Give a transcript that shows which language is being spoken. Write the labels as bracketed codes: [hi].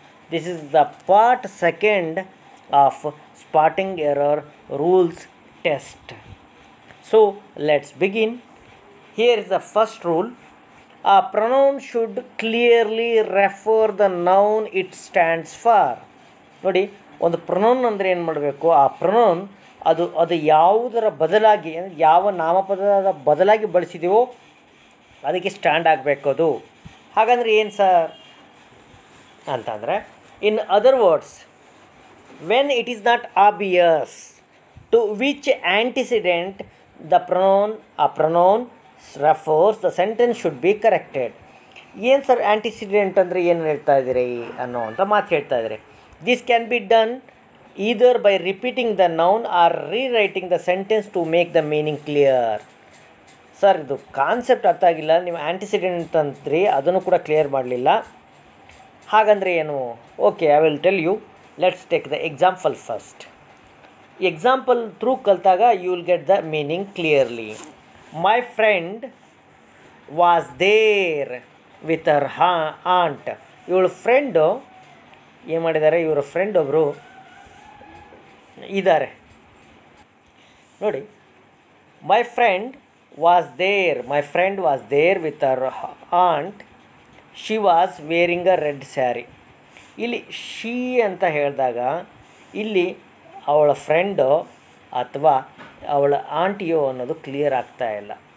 [en] This is the part second of spotting error rules test. So let's begin. Here is the first rule. A pronoun should clearly refer the noun it stands for. [kn] ನೋಡಿ, ಒಂದು pronoun ಅಂದರೆ ಏನು ಮಾಡಬೇಕು, ಆ pronoun ಅದು ಯಾವುದರ ಬದಲಾಗಿ, ಯಾವ ನಾಮಪದದ ಬದಲಾಗಿ ಬಳಸಿದೆವೋ ಅದಕ್ಕೆ ಸ್ಟ್ಯಾಂಡ್ ಆಗಬೇಕು ಅದು. ಹಾಗಂದ್ರೆ ಏನು ಸರ್ ಅಂತಂದರೆ, [en] In other words, when it is not obvious to which antecedent the pronoun refers, the sentence should be corrected. [kn] ಏನು ಸರ್ ಆ್ಯಂಟಿಸಿಡೆಂಟ್ ಅಂದರೆ ಏನು ಹೇಳ್ತಾ ಇದ್ದೀರಿ ಅನ್ನೋವಂಥ ಮಾತು ಹೇಳ್ತಾ ಇದ್ದೀರಿ. [en] This can be done either by repeating the noun or rewriting the sentence to make the meaning clear. [kn] Sir ಇದು concept ಅರ್ಥ ಆಗಿಲ್ಲ, ನೀವು ಆ್ಯಂಟಿಸಿಡೆಂಟ್ ಅಂತ್ರಿ ಅದನ್ನು ಕೂಡ ಕ್ಲಿಯರ್ ಮಾಡಲಿಲ್ಲ. ಹಾಗಂದರೆ ಏನು? [en] Okay, I will tell you. Let's take the example first. Example through ಕಲಿತಾಗ you will get the meaning clearly. My friend was there with her aunt. [kn] ಇವಳ friend ಏನು ಮಾಡಿದ್ದಾರೆ, ಇವರ ಫ್ರೆಂಡ್ ಒಬ್ಬರು ಇದ್ದಾರೆ ನೋಡಿ. [en] My friend was there with her aunt. She was wearing a red sari. [kn] ಇಲ್ಲಿ she ಅಂತ ಹೇಳಿದಾಗ ಇಲ್ಲಿ ಅವಳ ಫ್ರೆಂಡು ಅಥವಾ ಅವಳ ಆಂಟಿಯೋ ಅನ್ನೋದು ಕ್ಲಿಯರ್ ಆಗ್ತಾ ಇಲ್ಲ.